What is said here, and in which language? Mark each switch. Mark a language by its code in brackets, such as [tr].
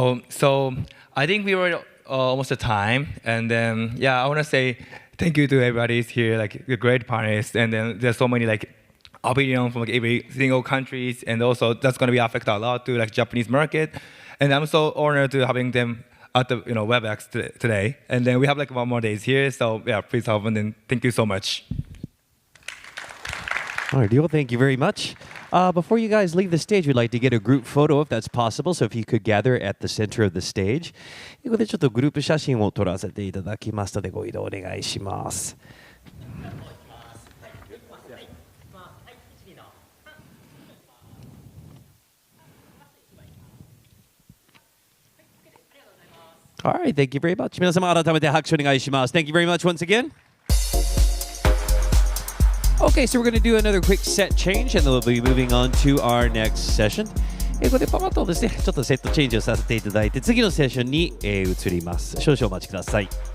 [en] So I think we were almost at time, and then I want to say thank you to everybody here, like the great panelists, and then there's so many like opinions from like every single countries, and also that's going to be affect a lot to like Japanese market, and I'm so honored to having them at the WebEx today, and then we have like 1 more days here, so please help, and then thank you so much. All right, Ryo, thank you very much. Before you guys leave the stage, we'd like to get a group photo if that's possible. So if you could gather at the center of the stage. [ja] ということでちょっとグループ写真を撮らせていただきますのでご移動お願いします。 [en] All right, thank you very much. [ja] 皆様改めて拍手お願いします。 [en] Thank you very much once again. Okay, so we're going to do another quick set change, and then we'll be moving on to our next session. [ja] ここでパパッとですね、ちょっとセットチェンジをさせていただいて、次のセッションに移ります。少々お待ちください。